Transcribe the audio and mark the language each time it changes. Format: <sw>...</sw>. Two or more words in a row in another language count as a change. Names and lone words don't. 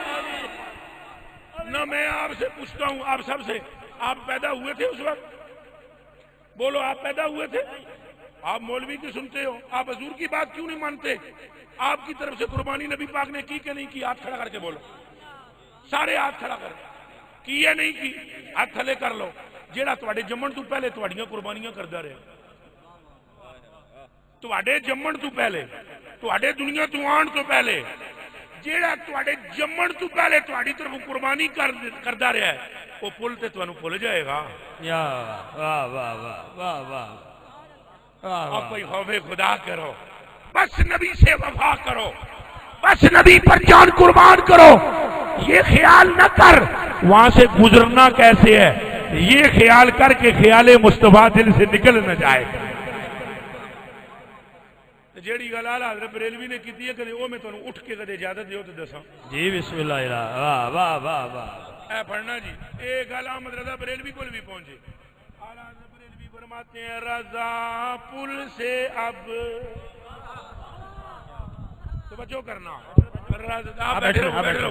<ur>نہ میں آپ سے پوچھتا ہوں آپ سب سے آپ پیدا ہوئے تھے اس وقت بولو آپ پیدا ہوئے تھے آپ مولوی کی سنتے ہو آپ حضور کی بات کیوں نہیں مانتے آپ کی طرف سے قربانی نبی پاک نے کی کہ نہیں کی ہاتھ کھڑا کر کے بولو سارے ہاتھ کھڑا کر کی یا نہیں کی ہاتھ تھلے کر لو</ur> <pa>جیڑا تواڈے جمن تو پہلے تواڈیاں قربانیاں کردا رہے تواڈے جمن تو پہلے تواڈے دنیا تو آن تو پہلے جیڑا تواڈے جمن تو پہلے تواڈی طرف قربانی کردا رہا ہے وہ پل تے تانوں بھول جائے گا یا واہ واہ واہ واہ واہ</pa> <ur>اب کوئی خوف خدا کرو، بس نبی سے وفا کرو، بس نبی پر جان قربان کرو. یہ خیال نہ کر وہاں سے گزرنا کیسے ہے، یہ خیال کر کے خیال مصطفیٰ دل سے نکل نہ جائے.</ur> <pa>جیڑی گل آلہ حضرت بریلوی نے کیتی ہے کدے وہ میں تانوں اٹھ کے کدے اجازت دیو تے دساں جی</pa> <ar>بسم اللہ الرحمن، واہ واہ واہ واہ.</ar> <pa>اے پڑھنا جی، اے گل</pa> <ur>احمد رضا بریلوی کو بھی پہنچے. اعلی حضرت بریلوی فرماتے ہیں رضا پل سے اب توجہ کرنا، رضا بیٹھ رہو.</ur>